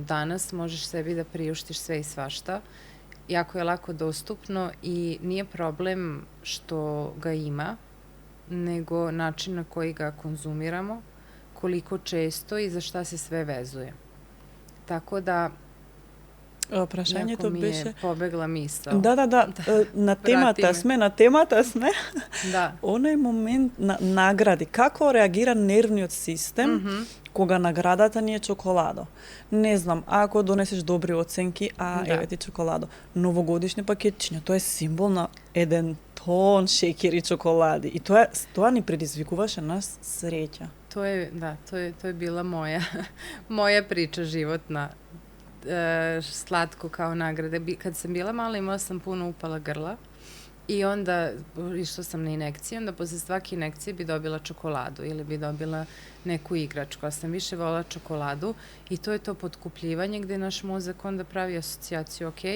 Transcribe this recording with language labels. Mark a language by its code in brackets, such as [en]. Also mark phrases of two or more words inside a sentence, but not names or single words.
[sr] Danas možeš sebi da priuštiš sve i svašta, jako je lako dostupno i nije problem što ga ima, nego način na koji ga konzumiramo, koliko često i za šta se sve vezuje. Tako da [mk] Prašanje Iako to mi беше... [sr] je pobegla misao. Da. [mk] На темата сме. Da. Оној момент на награди. Како реагира нервниот систем кога наградата ни е чоколадо? Не знам, ако донесеш добри оценки, еве ти чоколадо. Новогодишни пакетчиња, тоа е символ на 1 тон шеќер и чоколади. И тоа ни предизвикуваше нас среќа. [sr] To je bila moja priča životna. Slatko kao nagrade. Kad sam bila mala imala sam puno upala grla i onda išla sam na inekcije, onda posle svake inekcije bi dobila čokoladu ili bi dobila neku igračku, a sam više volila čokoladu i to je to potkupljivanje gde naš mozak onda pravi asocijaciju,